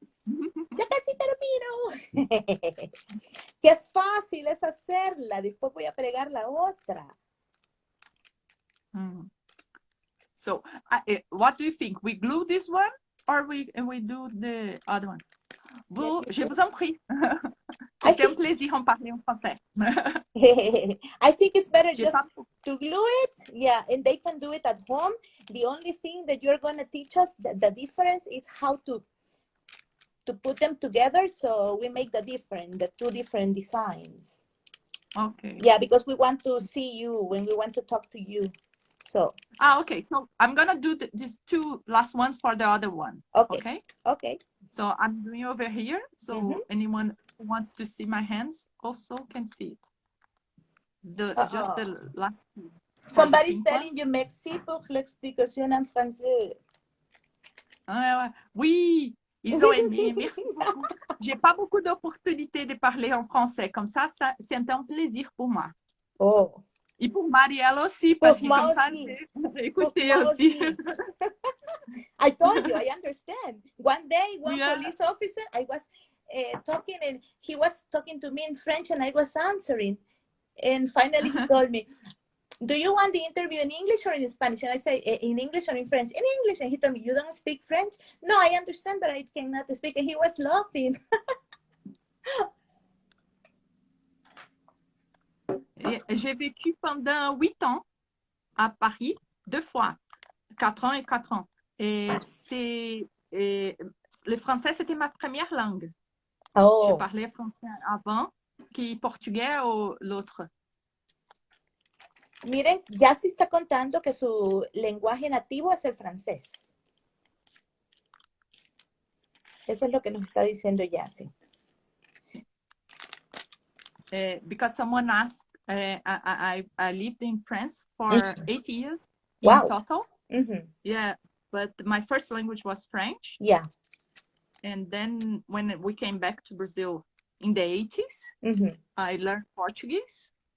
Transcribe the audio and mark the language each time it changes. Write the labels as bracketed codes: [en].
[es] Ya casi termino. Qué fácil es hacerla. Después voy a pegar la otra. [en] So, what do you think? We glue this one or we do the other one? [fr] Vous, je vous en prie. C'était un plaisir en parler en français. [en] I think it's better just to glue it. Yeah, and they can do it at home. The only thing that you're going to teach us, the difference is how to put them together so we make the two different designs. Okay. Yeah, because we want to see you when we want to talk to you. So. Okay. So I'm going to do these two last ones for the other one. Okay. Okay. So I'm doing over here. So anyone who wants to see my hands also can see it. Just the last two. Somebody's telling you [fr] merci pour l'explication en français. Oui, ils ont aimé. Merci beaucoup. J'ai pas beaucoup d'opportunités de parler en français. Comme ça c'est un plaisir pour moi. Oh. Et pour Marielle aussi, parce que comme ça, j'ai écouté aussi. [en] I told you, I understand. One day, one police officer, I was talking and he was talking to me in French and I was answering. And finally he told me, do you want the interview in English or in Spanish? And I say, in English or in French? In English. And he told me, you don't speak French? No, I understand, but I cannot speak. And he was laughing. [fr] J'ai vécu pendant 8 ans à Paris, 2 fois, 4 ans et 4 ans. Et le français, c'était ma première langue. Oh. Je parlais français avant, que portugais ou l'autre. [es] Miren, Jacy está contando que su lenguaje nativo es el francés. Eso es lo que nos está diciendo Jacy. [en] Because someone asked, I lived in France for 8 years in total. Yeah, but my first language was French. Yeah. And then when we came back to Brazil in the 80s, I learned Portuguese.